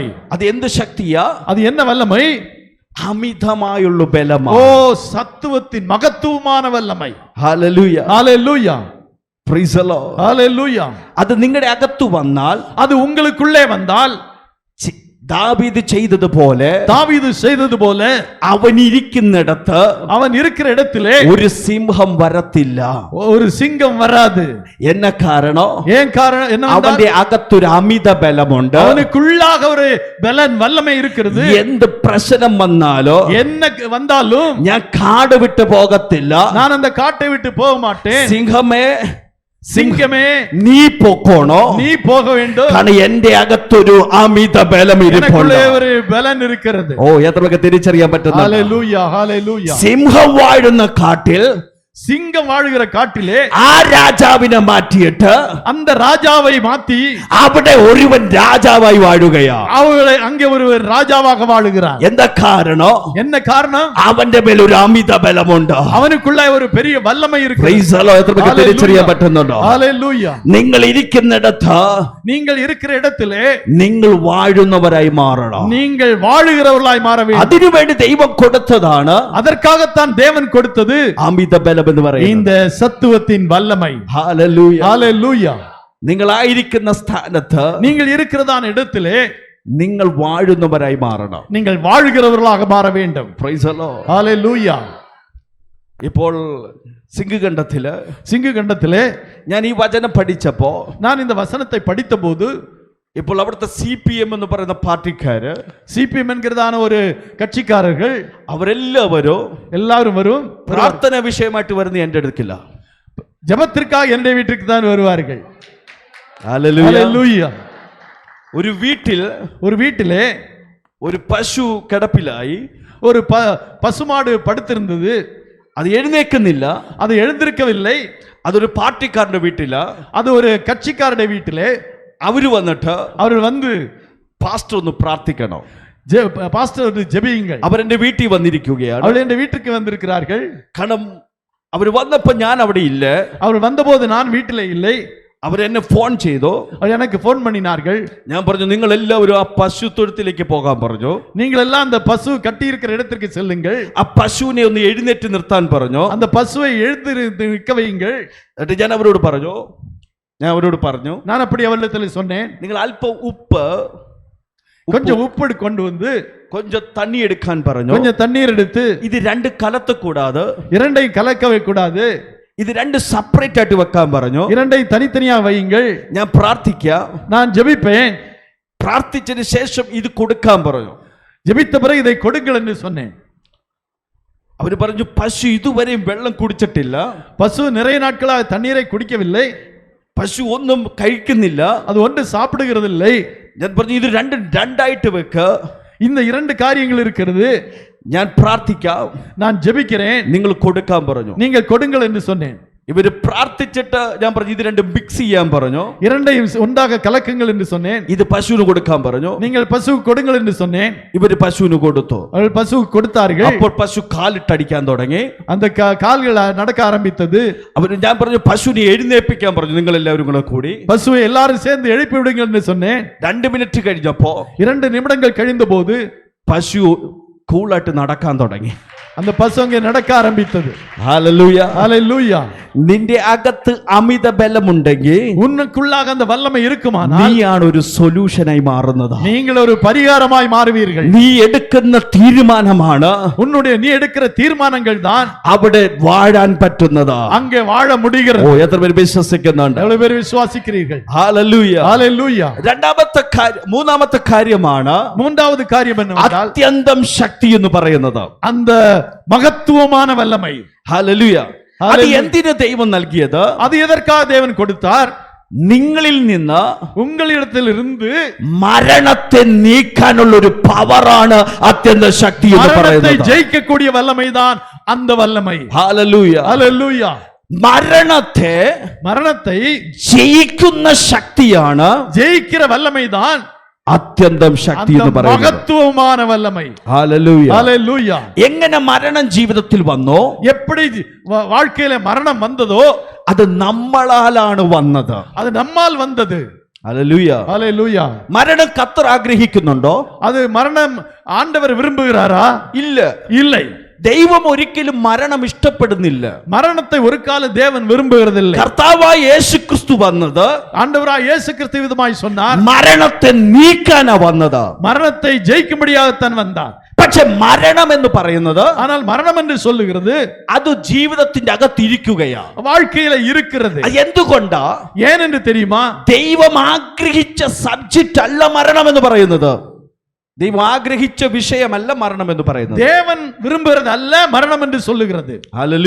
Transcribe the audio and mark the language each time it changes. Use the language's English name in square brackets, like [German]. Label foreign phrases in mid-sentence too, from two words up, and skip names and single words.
[Malayalam] അത് എന്ത് ശക്തിയാ? [Tamil] அது என்ன வல்லமை? [Malayalam] അമിതമായുള്ള ബലമാ. [Tamil] ஓ, சத்துவத்தின் மகத்துவமான வல்லமை. [Malayalam] ഹല്ലേലൂയ. [Tamil] ஹalleluya. [English] Praise the Lord. [Tamil] ஹalleluya. [Malayalam] അത് നിങ്ങളുടെ അകത്തു വന്നാൽ, [Tamil] அது உங்களுக்குள்ளே வந்தால் [Malayalam] ദാവീദ് ചെയ്തതുപോലെ, [Tamil] தாவீது செய்தது போல, [Malayalam] അവൻ ഇരിക്കുന്നിടത്ത് [Tamil] அவன் இருக்கிற இடத்திலே [Malayalam] ഒരു സിംഹം വരത്തില്ല. [Tamil] ஒரு சிங்கம் வராது. [Malayalam] എന്ന കാരണം [Tamil] ஏன் காரணம் என்ன? [Malayalam] അവന്റെ അകത്തൊരു അമിത ബലമുണ്ട്. [Tamil] அவனுக்குள்ளாக ஒரு பலன் வல்லமை இருக்கிறது. [Malayalam] എന്ത് പ്രശ്നം വന്നാലോ [Tamil] என்ன வந்தாலும் [Malayalam] ഞാൻ കാട് വിട്ട് പോകത്തില്ല. [Tamil] நான் அந்த காட்டை விட்டு போக மாட்டேன். [Malayalam] സിംഹമേ, [Tamil] சிங்கமே [Malayalam] നീ പൊക്കോണോ, [Tamil] நீ போக வேண்டும், [Malayalam] കാരണം എന്റെ അകത്തൊരു അമിത ബലം ഇരിപ്പുണ്ട്. [Tamil] எனக்குள்ளே ஒரு பலன் இருக்கிறது. [Malayalam] ഓ, എത്ര പേർക്ക് തിരിച്ചറിയാൻ പറ്റുന്നു? [Tamil] ஹalleluya ஹalleluya. [Malayalam] സിംഹം വാഴുന്ന കാട്ടിൽ [Tamil] சிங்கம் வாழுகிற காட்டிலே [Malayalam] ആ രാജാവിനെ മാറ്റിയിട്ട് [Tamil] அந்த ராஜாவை மாத்தி [Malayalam] അവിടെ ഒരുവൻ രാജാവായി വാഴുകയാ. [Tamil] அவர்களை அங்கே ஒருவர் ராஜாவாக வாழுகிறார். [Malayalam] എന്താ കാരണം? [Tamil] என்ன காரணம்? [Malayalam] അവന്റെ മേൽ ഒരു അമിത ബലമുണ്ട്. [Tamil] அவனுக்குள்ள ஒரு பெரிய வல்லமை இருக்கு. [English] Praise the Lord. [Malayalam] എത്ര പേർക്ക് തിരിച്ചറിയാൻ പറ്റുന്നുണ്ടോ? [Tamil] ஹalleluya. [Malayalam] നിങ്ങൾ ഇരിക്കുന്നിടത്ത് [Tamil] நீங்கள் இருக்கிற இடத்திலே [Malayalam] നിങ്ങൾ വാഴുന്നവരായി മാറണം. [Tamil] நீங்கள் வாழுகிறவர்களாய் மாற வேண்டும். [Malayalam] അതിനുവേണ്ടി ദൈവം കൊടുത്തതാണ് [Tamil] அதற்காகத்தான் தேவன் கொடுத்தது [Malayalam] അമിത ബലം എന്ന് പറയുന്നത്. [Tamil] இந்த சத்துவத்தின் வல்லமை. [Malayalam] ഹല്ലേലൂയ. [Tamil] ஹalleluya. [Malayalam] നിങ്ങളായിരിക്കുന്ന സ്ഥാനത്ത് [Tamil] நீங்கள் இருக்கிறதான இடத்திலே [Malayalam] നിങ്ങൾ വാഴുന്നവരായി മാറണം. [Tamil] நீங்கள் வாழ்கிறவர்களாக மாற வேண்டும். [English] Praise the Lord. [Tamil] ஹalleluya. [Malayalam] ഇപ്പോൾ സിംഹഖണ്ഡത്തില് [Tamil] சிங்கு கண்டத்திலே [Malayalam] ഞാൻ ഈ വചനം പഠിച്ചപ്പോ [Tamil] நான் இந்த வசனத்தை படித்தபோது [Malayalam] ഇപ്പോൾ അവിടുത്തെ CPM എന്ന് പറയുന്ന പാർട്ടിക്കാര്, [Tamil] சிபிஎம் என்கிறதான ஒரு கட்சிக்காரர்கள் [Malayalam] അവരെല്ലാവരും [Tamil] எல்லாரும் வரும் [Malayalam] പ്രാർത്ഥന വിഷയമായിട്ട് വരുന്ന എന്റെ അടുക്കില്ല. [Tamil] ஜெபத்திற்காக என்னுடைய வீட்டுக்கு தான் வருவார்கள். [Malayalam] ഹല്ലേലൂയ. [Tamil] ஹalleluya. [Malayalam] ഒരു വീട്ടിൽ [Tamil] ஒரு வீட்டிலே [Malayalam] ഒരു പശു കിടപ്പിലായി, [Tamil] ஒரு பசுமாடு படுத்திருந்தது. [Malayalam] അത് എഴുന്നേക്കുന്നില്ല. [Tamil] அது எழுந்திருக்கவில்லை. [Malayalam] അതൊരു പാർട്ടിക്കാരന്റെ വീട്ടില. [Tamil] அது ஒரு கட்சிக்காரருடைய வீட்டிலே [Malayalam] അവര് വന്നിട്ട് [Tamil] அவர்கள் வந்து [Malayalam] പാസ്റ്റർ ഒന്ന് പ്രാർത്ഥിക്കണം, [Tamil] பாஸ்டர் ஜெபியுங்கள். [Malayalam] അവരെന്റെ വീട്ടിൽ വന്നിരിക്കുകയാണ്. [Tamil] அவர்கள் என் வீட்டுக்கு வந்திருக்கிறார்கள். [Malayalam] കാരണം അവര് വന്നപ്പോ ഞാൻ അവിടെ ഇല്ല. [Tamil] அவர் வந்தபோது நான் வீட்டிலே இல்லை. [Malayalam] അവരെന്നെ ഫോൺ ചെയ്തു. [Tamil] அவர் எனக்கு போன் பண்ணினார்கள். [Malayalam] ഞാൻ പറഞ്ഞു നിങ്ങൾ എല്ലാവരും ആ പശു തൊഴുത്തിലേക്ക് പോകാൻ പറഞ്ഞു. [Tamil] நீங்கள் எல்லாம் அந்த பசு கட்டி இருக்கிற இடத்திற்கு செல்லுங்கள். [Malayalam] ആ പശുവിനെ ഒന്ന് എഴുന്നേറ്റ് നിർത്താൻ പറഞ്ഞു. [Tamil] அந்த பசுவை எழுந்து நிற்க வையுங்கள். [Malayalam] എന്നിട്ട് ഞാൻ അവരോട് പറഞ്ഞു [Tamil] நான் அப்படி அவர்களிடத்தில் சொன்னேன், [Malayalam] നിങ്ങൾ അല്പം ഉപ്പ്, [Tamil] கொஞ்சம் உப்பு கொண்டு வந்து கொஞ்சம் தண்ணி [Malayalam] എടുക്കാൻ പറഞ്ഞു. [Tamil] கொஞ்சம் தண்ணீர் எடுத்து [Malayalam] ഇത് രണ്ട് കലത്തക്കൂടാതെ, [Tamil] இரண்டையும் கலக்கவே கூடாது, [Malayalam] ഇത് രണ്ട് സെപ്പറേറ്റ് ആയിട്ട് വെക്കാൻ പറഞ്ഞു. [Tamil] இரண்டையும் தனித்தனியாக வையுங்கள். [Malayalam] ഞാൻ പ്രാർത്ഥിക്കാം, [Tamil] நான் ஜெபிப்பேன். [Malayalam] പ്രാർത്ഥിച്ചതിന് ശേഷം ഇത് കൊടുക്കാൻ പറഞ്ഞു. [Tamil] ஜெபித்த பிறகு இதை கொடுங்கள் என்று சொன்னேன். [Malayalam] അവര് പറഞ്ഞു പശു ഇതുവരെയും വെള്ളം കുടിച്ചിട്ടില്ല, [Tamil] பசு நிறைய நாட்களாக தண்ணீரை குடிக்கவில்லை, [Malayalam] പശു ഒന്നും കഴിക്കുന്നില്ല. [Tamil] அது ஒன்று சாப்பிடுகிறதில்லை. [Malayalam] ഞാൻ പറഞ്ഞു ഇത് രണ്ടായിട്ട് വെക്ക, [Tamil] இந்த இரண்டு காரியங்கள் இருக்கிறது. [Malayalam] ഞാൻ പ്രാർത്ഥിക്കാം, [Tamil] நான் ஜெபிக்கிறேன், [Malayalam] നിങ്ങൾ കൊടുക്കാൻ പറഞ്ഞു. [Tamil] நீங்கள் கொடுங்கள் என்று சொன்னேன். [Malayalam] ഇവര് പ്രാർത്ഥിച്ചിട്ട് ഞാൻ പറഞ്ഞു ഇത് രണ്ടും മിക്സ് ചെയ്യാൻ പറഞ്ഞു. [Tamil] இரண்டையும் ஒன்றாக கலக்குங்கள் என்று சொன்னேன். [Malayalam] ഇത് പശുവിന് കൊടുക്കാൻ പറഞ്ഞു. [Tamil] நீங்கள் பசு கொடுங்கள் என்று சொன்னேன். [Malayalam] ഇവര് പശുവിന് കൊടുത്തു. [Tamil] அவர்கள் பசு கொடுத்தார்கள். [Malayalam] അപ്പോൾ പശു കാലിട്ടടിക്കാൻ തുടങ്ങി. [Tamil] அந்த கால்கள் நடக்க ஆரம்பித்தது. [Malayalam] അവര് ഞാൻ പറഞ്ഞു പശുവിനെ എഴുന്നേൽപ്പിക്കാൻ പറഞ്ഞു, നിങ്ങൾ എല്ലാവരും കൂടെ കൂടി. [Tamil] பசுவை எல்லாரும் சேர்ந்து எழுப்பி விடுங்கள் என்று சொன்னேன். [Malayalam] 2 മിനിറ്റ് കഴിഞ്ഞപ്പോ [Tamil] 2 நிமிடங்கள் கழிந்த போது [Malayalam] പശു കൂളായിട്ട് നടക്കാൻ തുടങ്ങി. [Tamil] அந்த பசு அங்கே நடக்க ஆரம்பித்தது. [Malayalam] ഹല്ലേലൂയ. [Tamil] ஹalleluya. [Malayalam] നിന്റെ അകത്ത് അമിത ബലമുണ്ടെങ്കിൽ [Tamil] உனக்குள்ளாக அந்த வல்லமை இருக்குமானால் [Malayalam] നീയാണ് ഒരു സൊല്യൂഷനായി മാറുന്നത്. [Tamil] நீங்கள் ஒரு பரிகாரமாய் மாறுவீர்கள். [Malayalam] നീ എടുക്കുന്ന തീരുമാനമാണ് [Tamil] நீ எடுக்கிற தீர்மானங்கள் தான் [Malayalam] അവിടെ വാഴാൻ പറ്റുന്നത്. [Tamil] அங்கே வாழ முடிகிறது. [Malayalam] ഓ, എത്ര പേര് വിശ്വസിക്കുന്നുണ്ട്? [Tamil] எவ்வளவு பேர் விசுவாசிக்கிறீர்கள்? [Malayalam] ഹല്ലേലൂയ. [Tamil] ஹalleluya. [Malayalam] മൂന്നാമത്തെ കാര്യമാണ് [Tamil] மூன்றாவது காரியம் என்னவென்றால் [Malayalam] അത്യന്തം ശക്തി എന്ന് പറയുന്നത്. [Tamil] அந்த மகத்துவமான வல்லமை. [Malayalam] ഹല്ലേലൂയ. അത് എന്തിനു ദൈവം നൽകിയത്? [Tamil] அது எதற்காக தேவன் கொடுத்தார்? [Malayalam] നിങ്ങളിൽ നിന്ന് [Tamil] உங்களிடத்திலிருந்து [Malayalam] മരണത്തെ നീക്കാനുള്ള ഒരു പവറാണ് അത്യന്ത ശക്തി എന്ന് [Tamil] மரணத்தை [Malayalam] പറയുന്നത്. [Tamil] ஜெயிக்கக்கூடிய வல்லமை தான் அந்த வல்லமை. [Malayalam] ഹല്ലേലൂയ. [Tamil] ஹalleluya. [Malayalam] മരണത്തെ ജയിക്കുന്ന ശക്തിയാണ്, [Tamil] ஜெயிக்கிற வல்லமை தான் [Malayalam] അത്യന്തം ശക്തി എന്ന് പറയുന്നത്. [Tamil] மகத்துவமான வல்லமை. [Malayalam] ഹല്ലേലൂയ. [Tamil] ஹalleluya. [Malayalam] എങ്ങനെ മരണം ജീവിതത്തിൽ വന്നോ, [Tamil] எப்படி வாழ்க்கையில மரணம் வந்ததோ [Malayalam] അത് നമ്മളാലാണ് വന്നത്. [Tamil] அது நம்மால் வந்தது. [Malayalam] ഹല്ലേലൂയ. [Tamil] ஹalleluya. [Malayalam] മരണം കർത്തർ ആഗ്രഹിക്കുന്നുണ്ടോ? [Tamil] அது மரணம் ஆண்டவர் விரும்புகிறாரா? [Malayalam] ഇല്ല. [Tamil] இல்லை. [Malayalam] ദൈവം ഒരിക്കലും മരണം ഇഷ്ടപ്പെടുന്നില്ല. [Tamil] மரணத்தை ஒரு காலம் தேவன் விரும்புகிறதில்லை. [Malayalam] കർത്താവായ യേശുക്രിസ്തു വന്നത് [Tamil] ஆண்டவராய் இயேசு கிறிஸ்து விதமாய் சொன்னார், [Malayalam] മരണത്തെ നീക്കാനാ വന്നത്. [Tamil] மரணத்தை ஜெயிக்கும்படியாகத்தான் வந்தார். [Malayalam] പക്ഷെ മരണം എന്ന് പറയുന്നത്, [Tamil] ஆனால் மரணம் என்று சொல்லுகிறது [Malayalam] അത് ജീവിതത്തിന്റെ അകത്തിരിക്കുകയാ, [Tamil] வாழ்க்கையில இருக்கிறது. [Malayalam] അത് എന്തുകൊണ്ടാ? [Tamil] ஏன் என்று தெரியுமா? [Malayalam] ദൈവം ആഗ്രഹിച്ച സബ്ജക്റ്റ് അല്ല മരണം എന്ന് പറയുന്നത്. ദൈവം ആഗ്രഹിച്ച വിഷയമല്ല മരണം എന്ന് പറയുന്നത്. [Tamil] தேவன் விரும்புகிறது அல்ல மரணம் என்று சொல்லுகிறது.